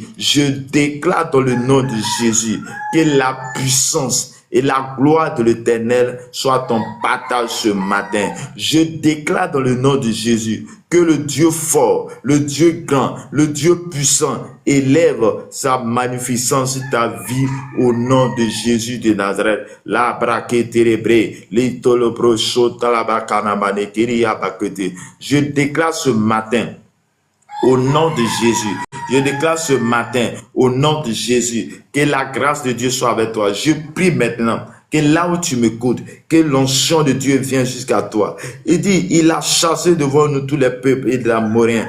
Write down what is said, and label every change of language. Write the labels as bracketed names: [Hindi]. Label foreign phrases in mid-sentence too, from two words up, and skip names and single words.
[French] Je déclare dans le nom de Jésus que la puissance et la gloire de l'Éternel soit ton partage ce matin. Je déclare dans le nom de Jésus que le Dieu fort, le Dieu grand, le Dieu puissant élève sa magnificence sur ta vie au nom de Jésus de Nazareth. La braque térébré, l'itolobro chota la bakanamane kiriya bakete. Je déclare ce matin au nom de Jésus, je déclare ce matin, au nom de Jésus, que la grâce de Dieu soit avec toi. Je prie maintenant que là où tu m'écoutes, que l'onction de Dieu vienne jusqu'à toi. Il dit, il a chassé devant nous tous les peuples et de la Morien.